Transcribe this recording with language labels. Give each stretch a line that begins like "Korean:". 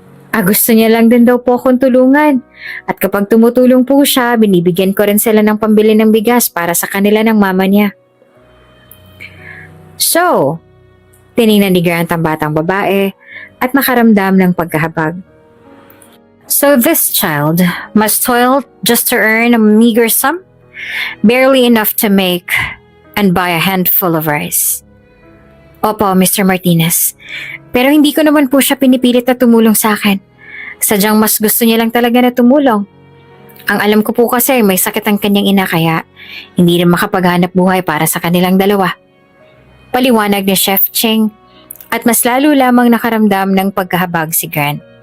Filipino: Gusto niya lang din daw po akong tulungan. At kapag tumutulong po siya, binibigyan ko rin sila ng pambili ng bigas para sa kanila ng mama niya. So, tiningnan ni Grant ang batang babae at nakaramdam ng pagkahabag.
English: So this child must toil just to earn a meager sum? Barely enough to make and buy a handful of rice.
Filipino: Opo, Mr. Martinez. Pero hindi ko naman po siya pinipilit na tumulong sa akin. Sadyang mas gusto niya lang talaga na tumulong. Ang alam ko po kasi may sakit ang kanyang ina kaya hindi rin makapaghanap buhay para sa kanilang dalawa. Paliwanag ni Chef Ching at mas lalo lamang nakaramdam ng pagkahabag si Grant.